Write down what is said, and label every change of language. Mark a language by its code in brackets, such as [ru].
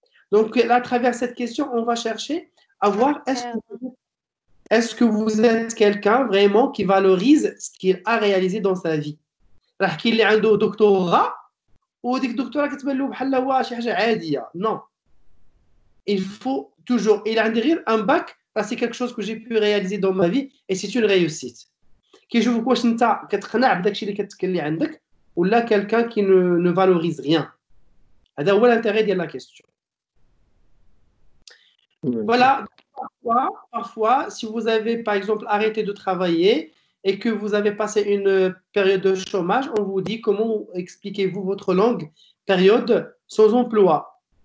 [fr] Donc, à travers cette question, on va chercher à voir est-ce que vous êtes quelqu'un vraiment qui valorise ce qu'il a réalisé dans sa vie. [ar] راح كاين اللي عنده دكتوراه وديك الدكتوراه كتبان له بحال هو شي حاجه عاديه. [fr] Non. Il faut toujours. Il a غير un bac, c'est quelque chose que j'ai pu réaliser dans ma vie et c'est une réussite. [ar] كيشوفك واش انت كتقنع بداكشي اللي كتكلي عندك ولا [fr] quelqu'un qui ne valorise rien. [ar] هذا هو l'intérêt ديال la question. [fr] Voilà. Parfois, si vous avez par exemple arrêté de travailler et que vous avez passé une période de chômage, on vous dit comment expliquez-vous votre longue période sans emploi.